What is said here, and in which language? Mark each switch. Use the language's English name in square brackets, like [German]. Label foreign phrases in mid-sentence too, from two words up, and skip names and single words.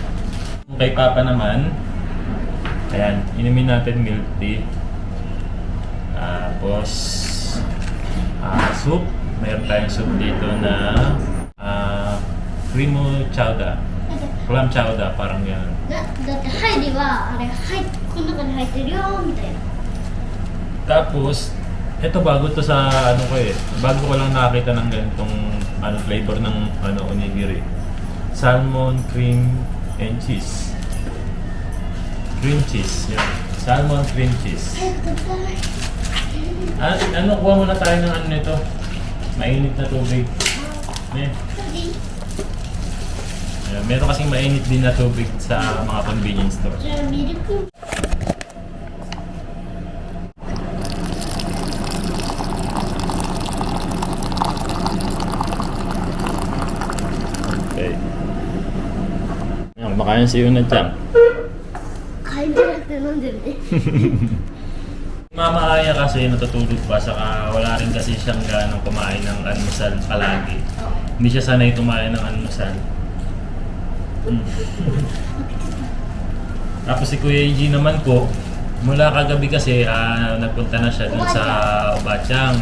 [Filipino] Kay Papa naman, ayan, inumin natin [English] milk tea. [Filipino] Tapos soup. Mayroon tayong soup dito na [English] cream chowder. Clam chowder, [Filipino] parang yan. [Japanese] だってハイリはあれこの中に入ってるよみたいな。 [Filipino] Tapos, ito bago to sa bago ko lang nakakita ng ganitong flavor ng onigiri. [English] Salmon, cream, and cheese. Cream cheese, yan. Salmon, cream cheese. [Japanese] 早く食べたい。 [Filipino] Kuha muna tayo ng nito. Mainit na tubig. Meron kasing mainit din na tubig sa mga [English] convenience store. [Japanese] じゃあミルク。 [Filipino] Okay. Ayan, kumakain si Yuna-chan. [Japanese] カインじゃなくて飲んでるね。 [Filipino] Mama Aya kasi natutulog pa, saka wala rin kasi siyang ganong kumain ng almusal palagi. Hindi siya sanay kumain ng almusal. Tapos si Kuya Eiji naman po, mula kagabi kasi nagpunta na siya dun sa Obachang.